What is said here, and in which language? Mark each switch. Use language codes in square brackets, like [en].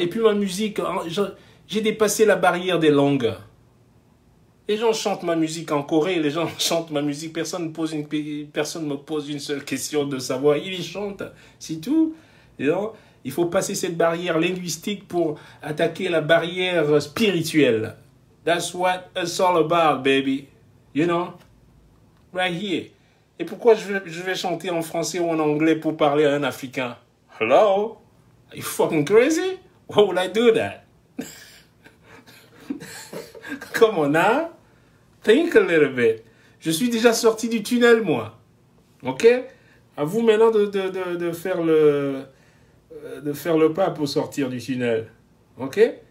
[fr] Et puis ma musique, j'ai dépassé la barrière des langues. Les gens chantent ma musique en Corée, les gens chantent ma musique, personne ne me pose une seule question de savoir, ils chantent, c'est tout. Il faut passer cette barrière linguistique pour attaquer la barrière spirituelle. [en] That's what it's all about, baby. You know? Right here. [fr] Et pourquoi je vais chanter en français ou en anglais pour parler à un Africain? [en] Hello? Are you fucking crazy? Why would I do that? Come on now. Think a little bit. [fr] Je suis déjà sorti du tunnel, moi. OK? À vous maintenant de faire le pas pour sortir du tunnel. OK?